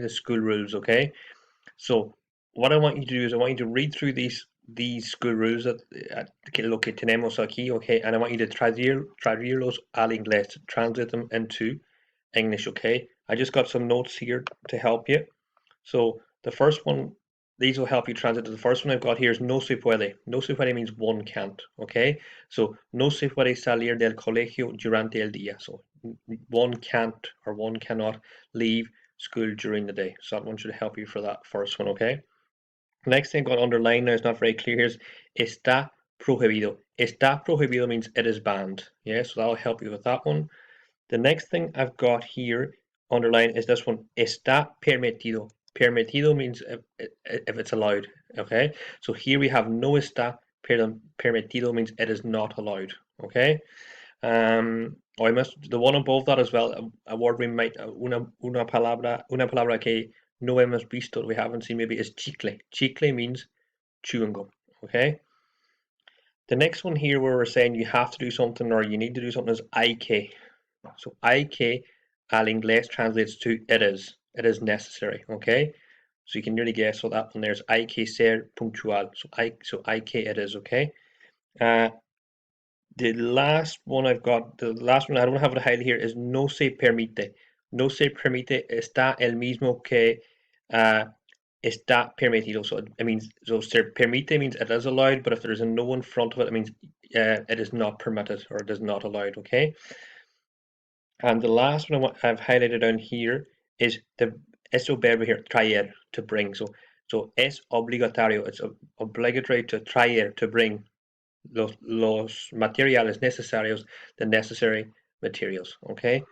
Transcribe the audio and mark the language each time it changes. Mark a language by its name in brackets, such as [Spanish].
[English] The school rules, okay? So what I want you to do is I want you to read through these school rules [Spanish] lo que tenemos aquí, [English] okay? And I want you to [Spanish] traducirlos al inglés, [English] translate them into English, okay? I just got some notes here to help you. So the first one, these will help you translate. The first one I've got here is [Spanish] no se puede. No se puede [English] means one can't, okay? [Spanish] So no se puede salir del colegio durante el día. [English] So one can't or one cannot leave school during the day. So that one should help you for that first one, okay? Next thing I've got underlined now, it's not very clear, is [Spanish] está prohibido. Está prohibido [English] means it is banned. Yeah, so that'll help you with that one. The next thing I've got here underlined is this one, [Spanish] está permitido. [English] Permitido means if it's allowed, okay? So here we have [Spanish] no está permitido [English] means it is not allowed, okay? The one above that as well, a word we might, [Spanish] una palabra que no hemos visto, [English] we haven't seen maybe, is chicle. Chicle means chewing gum, okay? The next one here where we're saying you have to do something or you need to do something is [Spanish] hay que. [English] So [Spanish] hay que al inglés [English] translates to it is. It is necessary, okay? So you can nearly guess what that one there is. [Spanish] Hay que ser puntual. [English] So [Spanish] hay que [English] it is, okay? The last one I don't have it highlighted here, is [Spanish] no se permite. No se permite está el mismo que está permitido. [English] So it means, so [Spanish] se permite [English] means it is allowed, but if there's a no in front of it, it means it is not permitted or it is not allowed, okay? And the last one I've highlighted down here is the [Spanish] eso verbo [English] here, traer, to bring. So [Spanish] es obligatorio, [English] it's obligatory to traer, to bring [Spanish] los materiales necesarios, [English] the necessary materials, okay?